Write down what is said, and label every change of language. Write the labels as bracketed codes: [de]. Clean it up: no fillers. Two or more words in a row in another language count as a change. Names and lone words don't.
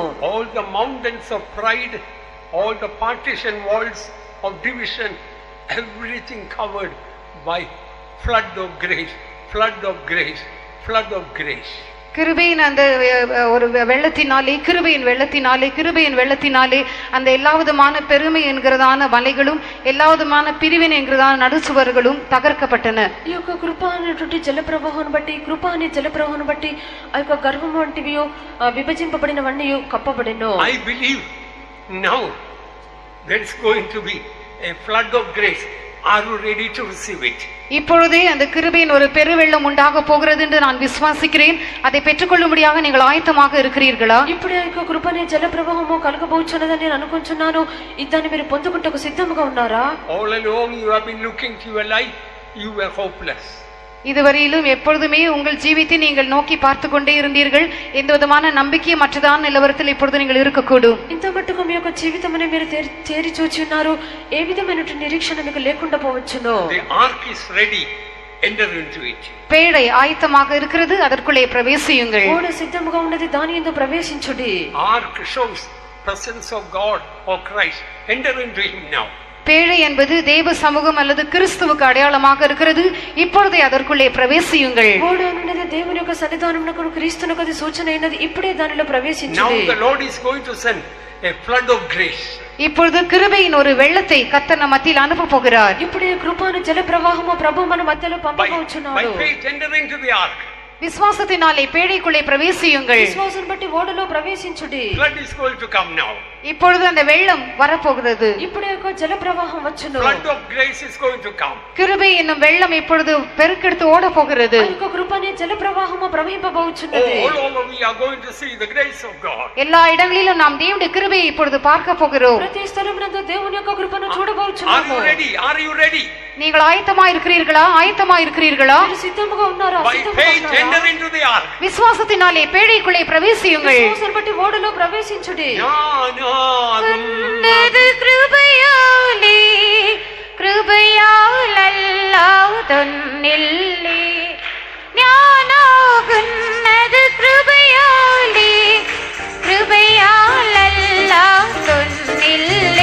[en] All the mountains of pride, all the partition walls of division, everything covered by flood of grace, flood of grace, flood of grace. [ta] கிருபையின் அந்த ஒரு வெள்ளத்தினாலே கிருபையின் வெள்ளத்தினாலே அந்த எல்லா விதமான பெருமை என்கிறதான மலைகளும் எல்லா விதமான பிரிவினை என்கிறதான நடுச்சுவர்களும் தகர்க்கப்பட்டன. [te] ఈ యొక్క కృప అనేటువంటి జలప్రవాహం బట్టి కృప అనే జలప్రవాహం బట్టి ఆ యొక్క గర్వం వంటివి విభజింపబడినవన్నీ కప్పబడెను. [en] I believe now there is going to be a flood of grace. Are you ready to receive it? [ta] இப்பொழுதே அந்த கிருபையின் ஒரு பெருவெள்ளம் உண்டாக போகிறது என்று நான் விசுவாசிக்கிறேன். அதை பெற்றுக்கொள்ளும்படியாக நீங்கள் ஆயத்தமாக இருக்கிறீர்களா? [te] ఇప్పుడు ఆ యొక్క కృపనే జలప్రవాహము కలగబోచున్నదని నేను అనుకుంటున్నాను. దాన్ని మీరు పొందుకుంటకు సిద్ధంగా ఉన్నారా? [en] All along you have been looking to your life, you were hopeless. [ta] இதுவரையிலும் எப்பொழுதுமே உங்கள் ஜீவித்தை நீங்கள் நோக்கி பார்த்து கொண்டே இருந்தீர்கள். எந்த விதமான நம்பிக்கையற்றதான நிலவரத்தில் இப்பொழுது நீங்கள் இருக்கக்கூடும். [te] ఇంత మట్టుకు మీ యొక్క జీవితమునే మీరు తేరి చూచి ఉన్నారు. ఏ విధమైన నిరీక్షణ మీకు లేకుండా పోవచ్చును. [en] The ark is ready, enter into it. [ta] பேழை ஆயத்தமாக இருக்கிறது, அதற்குள்ளே பிரவேசியுங்கள். [te] ఓడ సిద్ధముగా ఉన్నది, దాని యందు ప్రవేశించుడి. [en] Ark shows presence of God or Christ. Enter into him now. [ta] பேழை என்பது தேவ சமூகம் அல்லது கிறிஸ்துவுக்கு அடையாளமாக இருக்கிறது. இப்பொழுதே அதற்குள்ளே பிரவேசியுங்கள். [te] ఓడ అనేది దేవుని యొక్క సన్నిధానమునకు క్రీస్తునకు అది సూచన అయినది. ఇప్పుడే దానిలో ప్రవేశించుడి. [en] Now the Lord is going to send a flood of grace. [ta] இப்பொழுது கிருபையின் ஒரு வெள்ளத்தை கர்த்தர் நம் மத்தியில் அனுப்ப போகிறார். [te] ఇప్పుడే కృపను జల ప్రవాహము ప్రభు మన మధ్యలో [en] By [te] పంపబోచున్నాడు. [en] faith enter into the ark. [ta] விசுவாசத்தினாலே பேழைக்குள்ளே பிரவேசியுங்கள். [te] విశ్వాసం బట్టి ఓడలో ప్రవేశించుడి. [en] Flood is going to come now. [ta] இப்பொழுது அந்த வெள்ளம் வரப்போகிறது. [te] ఇప్పుడే ఒక జల ప్రవాహం వచ్చును. [en] Flood of grace is going to come. [ta] கிருபை என்னும் வெள்ளம் இப்பொழுது பெருக்கெடுத்து ஓட போகிறது. [te] ఆ యొక్క కృపనే జల ప్రవాహము ప్రవహింపబోచున్నది. [en] All over we are going to see the grace of God. [ta] எல்லா இடங்களிலும் நாம் தேவனுடைய கிருபையை இப்பொழுது பார்க்க போகிறோம். [te] ప్రతి స్థలమునందు దేవుని యొక్క కృపను [en] Are [te] చూడబోచున్నాము. [en] you ready? Are you ready? [ta] நீங்கள் ஆயத்தமா இருக்கிறீர்களா? [te] మీరు సిద్ధముగా ఉన్నారా? [en] By faith enter into the ark. [ta] விசுவாசத்தினாலே பேழைக்குள்ளே பிரவேசியுங்கள். [te] విశ్వాసం బట్టి ఓడలో ప్రవేశించుడి. [ml] ഉന്നതു കൃപയാലേ കൃപയാലല്ലാതൊന്നില്ലേ ഞാനാകുന്നതു കൃപയാലേ കൃപയാലല്ലാതൊന്നില്ലേ